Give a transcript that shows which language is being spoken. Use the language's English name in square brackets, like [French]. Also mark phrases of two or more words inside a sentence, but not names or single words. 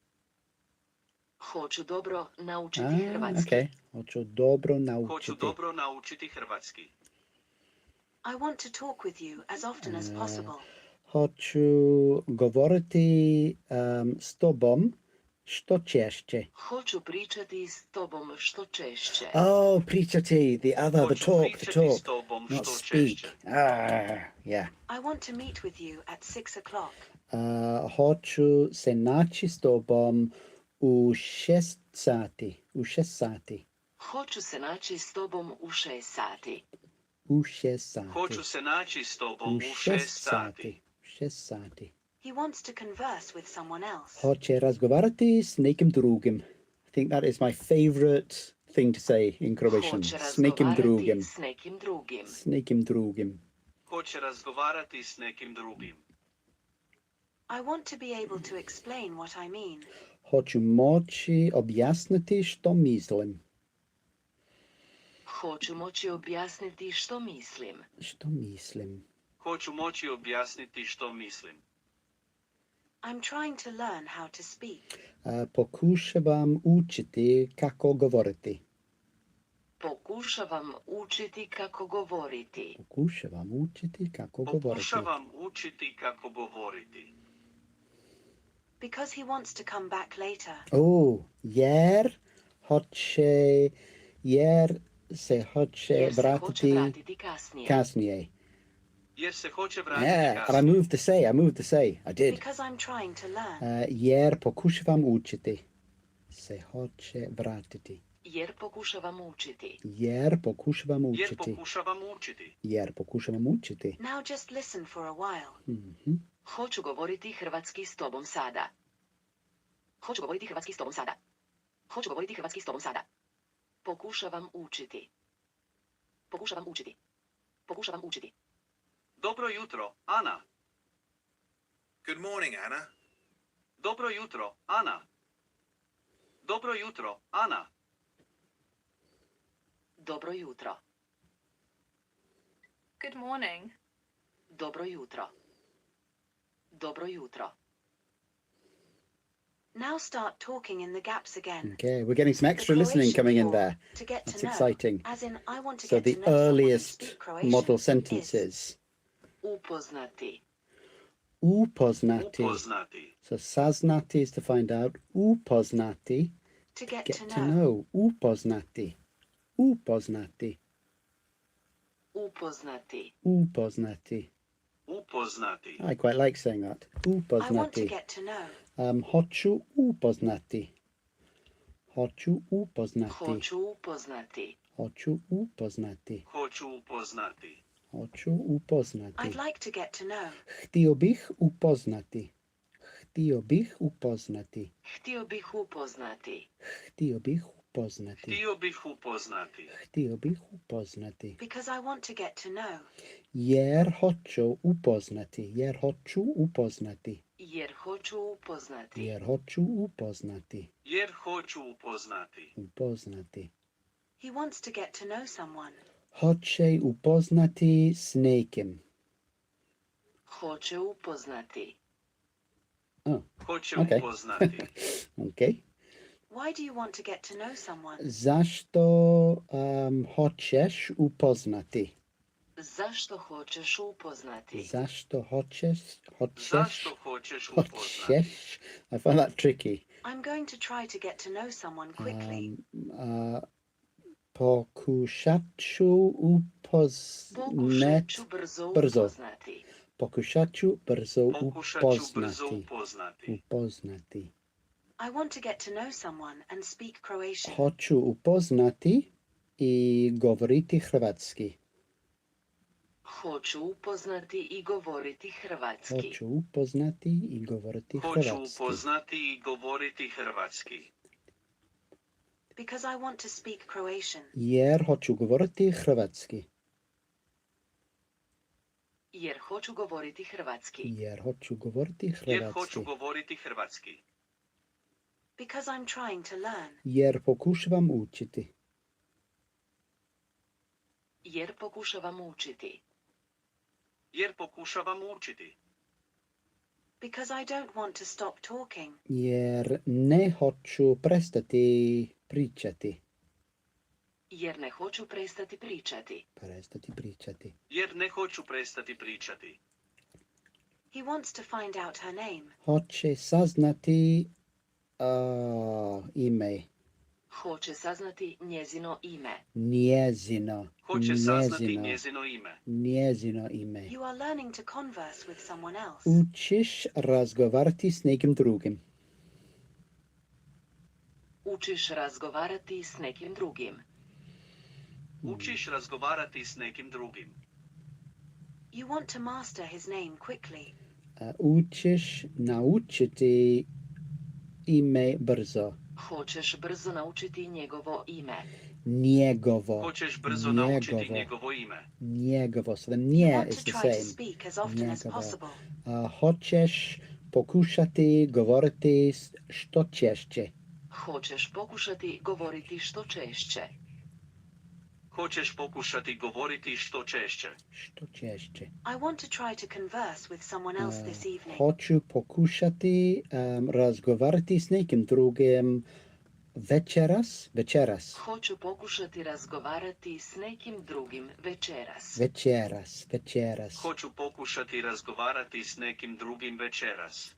[Croatian] Hoću dobro naučiti hrvatski. Okay. Hoću dobro Hoću naučiti. dobro naučiti hrvatski. [English] I want to talk with you as often as possible. [Croatian] Hoću govoriti s tobom što češće. Hoću pričati s tobom što češće. Oh, pričati, [English] the other, the [Croatian] Hoću [English] talk, the [Croatian] pričati [English] talk, [Croatian] s tobom [English] not [Croatian] što [English] speak. [Croatian] češće. [English] Yeah. I want to meet with you at 6 o'clock. [Croatian] Hoću se naći s tobom u 6 sati. U 6 sati. Hoću se naći s tobom u 6 sati. U 6 sati. Hoću se naći s tobom U u 6 6 sati. 6 sati. [English] He wants to converse with someone else. [Croatian] Hoće razgovarati s nekim drugim. [English] I think that is my favorite thing to say in Croatian. [Croatian] Hoće S nekim razgovarati drugim. s nekim drugim. S nekim drugim. Hoće razgovarati s nekim drugim. [English] I want to be able to explain what I mean. [Croatian] Hoću moći objasniti što mislim. Hoću moći objasniti što mislim. Što mislim. Hoću moći objasniti što mislim. [English] I'm trying to learn how to speak. [Croatian] Pokušavam učiti kako govoriti. Pokušavam učiti kako govoriti. Pokušavam učiti kako govoriti. Pokušavam učiti kako govoriti. [English] Because he wants to come back later. [Croatian] Oh, jer se hoće Jer se hoće vratiti vratiti kasnije. kasnije. Jer se hoće vratiti [English] Yeah, and I [Croatian] kasnije. [English] moved to say. I did. Because I'm trying to learn. [Croatian] Jer pokušavam učiti. Se hoće vratiti. Jer pokušavam učiti. Jer pokušavam Jer učiti. pokušavam učiti. Jer pokušavam učiti. [English] Now just listen for a while. Mhm. [Croatian] Hoću govoriti hrvatski s tobom sada. Hoću govoriti hrvatski s tobom sada. Hoću govoriti hrvatski s tobom sada. Pokušavam učiti. Pokušavam učiti. Pokušavam učiti. Dobro jutro, Ana. [English] Good morning, Anna. [Croatian] Dobro jutro, Ana. Dobro jutro, Ana. Dobro jutro. [English] Good morning. [Croatian] Dobro jutro. Dobro jutro. [English] Now start talking in the gaps again. Okay, we're getting some The extra listening Croatian coming in for there. to get That's to know. exciting. As in, I want to So get the to know someone and earliest speak Croatian model is sentences. [Croatian] Upoznati. Upoznati. Upoznati. [English] So saznati is to find out. Upoznati, to get get to to know. know. [Croatian] Upoznati. Upoznati. Upoznati. Upoznati. Upoznati. [English] I quite like saying that. I want to [Croatian] Upoznati. [English] get to know. [Croatian] Hoću upoznati. Hoću upoznati. Hoću upoznati. Hoću upoznati. Hoću upoznati. Hoću upoznati. [English] I'd like to get to know. [Croatian] Htio bih upoznati. Htio bih upoznati. Htio bih upoznati. Htio bih upoznati. Htio bih upoznati. Htio bih upoznati. [English] Because I want to get to know. [Croatian] Jer hoću upoznati. Jer hoću upoznati. Jer hoću upoznati. Jer hoću upoznati. Jer hoću upoznati. Upoznati. [English] He wants to get to know someone. [Croatian] Hoće upoznati s nekim. Hoće upoznati. Hoće [English] Okay. [Croatian] upoznati. [English] Okay. Why do you want to get to know someone? [Croatian] Zašto hoćeš upoznati? Zašto hoćeš upoznati? Zašto hoćeš? Zašto hoćeš upoznati? [English] Hoćeš? I find that tricky. I'm going to try to get to know someone quickly. [Croatian] Pokušat ću Pokušat ću brzo brzo. upoznati. Pokušat ću brzo Pokušat ću brzo upoznati. upoznati. Upoznati. [English] I want to get to know someone and speak Croatian. [Croatian] Hoću upoznati i govoriti hrvatski. Hoću upoznati i govoriti hrvatski. Hoću upoznati i govoriti Hoću hrvatski. upoznati i govoriti hrvatski. [English] Because I want to speak Croatian. [Croatian] Jer hoću govoriti hrvatski. Jer hoću govoriti hrvatski. Jer hoću govoriti Jer hrvatski. hoću govoriti hrvatski. [English] Because I'm trying to learn. [Croatian] Jer pokušavam učiti. Jer pokušavam učiti. Jer pokušavam učiti. [English] Because I don't want to stop talking. [Croatian] Jer ne hoću prestati pričati. Jer ne hoću prestati pričati. Prestati pričati. Jer ne hoću prestati pričati. [English] He wants to find out her name. [Croatian] Hoće saznati ime. Hoće saznati njezino ime. Njezino. Hoće saznati njezino ime. Njezino ime. [English] You are learning to converse with someone else. [Croatian] Učiš razgovarati s nekim drugim. Učiš razgovarati s nekim drugim. Učiš razgovarati s nekim drugim. [English] You want to master his name quickly. [Croatian] Učiš naučiti ime brzo. Hoćeš brzo naučiti njegovo ime. Njegovo. Hoćeš brzo naučiti njegovo ime. Njegovo. [English] So the You [Croatian] nje [English] want is to the try to same. speak as often as [Croatian] Njegovo. [English] possible. [Croatian] Hoćeš pokušati govoriti što češće. Hoćeš pokušati govoriti što češće. Hoćeš pokušati govoriti što češće. Što češće. [English] I want to try to converse with someone else this evening. [Croatian] Hoću pokušati razgovarati s nekim drugim večeras. Večeras. Hoću pokušati razgovarati s nekim drugim večeras. Večeras. Večeras. Hoću pokušati razgovarati s nekim drugim večeras.